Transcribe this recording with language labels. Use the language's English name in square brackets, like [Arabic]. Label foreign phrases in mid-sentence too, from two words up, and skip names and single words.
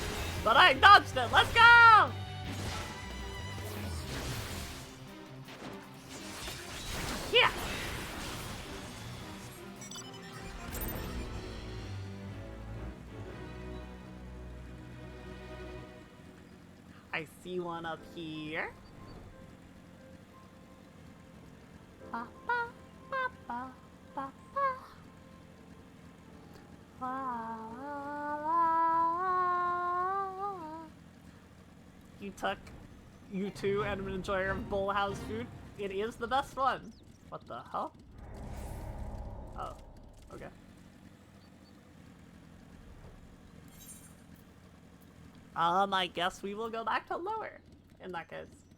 [English] But I dodged it! Let's go! Yeah! I see one up here. Ba, ba, ba, ba, ba, ba. La, la, la. You too, and an enjoyer of bowl house food. It is the best one. What the hell? Oh, okay. I guess we will go back to lower, in that case.